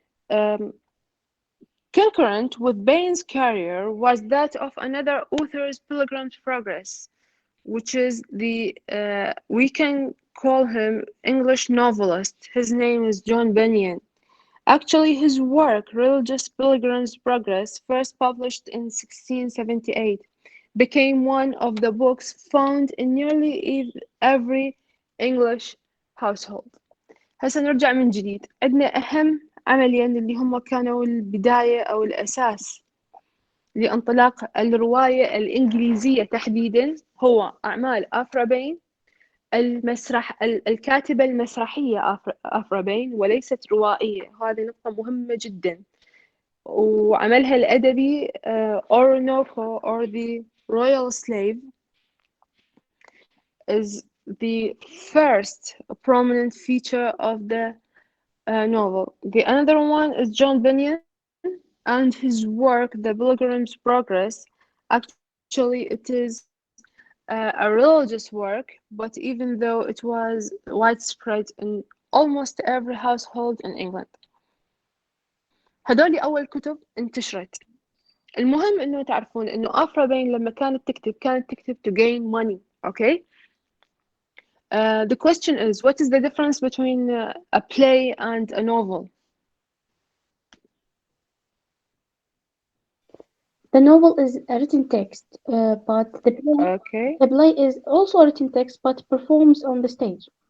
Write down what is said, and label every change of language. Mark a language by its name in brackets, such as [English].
[English] Um, Concurrent with Bain's career was that of another author's Pilgrim's Progress, which is we can call him English novelist. His name is John Bunyan. Actually, his work, Religious Pilgrim's Progress, first published in 1678, became one of the books found in nearly every English household. [Arabic] هسه نرجع من جديد، عندنا أهم عملين اللي هم كانوا البداية أو الأساس لانطلاق الرواية الإنجليزية تحديدا، هو أعمال أفرا بين، الكاتبة المسرحية أفرا بين وليست روائية. هذه نقطة مهمة جدا. وعملها الأدبي [English] Orinoco or the Royal Slave is the first prominent feature of the novel. The another one is John Bunyan and his work, The Pilgrim's Progress. Actually, it is a religious work, but even though it was widespread in almost every household in England. [Arabic] هدول أول كتب انتشرت. المهم إنه تعرفون إنه أفرا بين لما كانت تكتب [English] to gain money, okay? The question is, what is the difference between a play and a novel? The novel is a written text, but Okay, the play is also a written text but performs on the stage.